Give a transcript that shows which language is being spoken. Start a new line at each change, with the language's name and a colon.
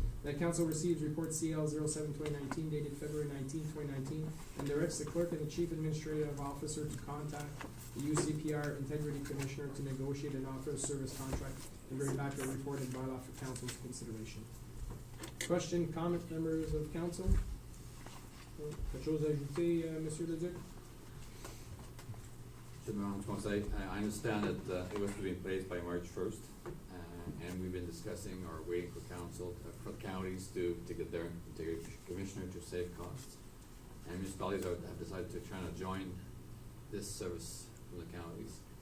English: That council receives report CL 07-2019 dated February 19, 2019, and directs the clerk and the chief administrative officer to contact the UCPR Integrity Commissioner to negotiate an offer of service contract and bring back a report and bylaw for council's consideration. Question, comment, members of council?
French: Quelque chose à ajouter, Monsieur Leduc?
English: Conseil, I understand that it was to be in place by March 1st, and we've been discussing or waiting for council, for counties to get their integrity commissioner to save costs. And municipalities have decided to try to join this service from the counties.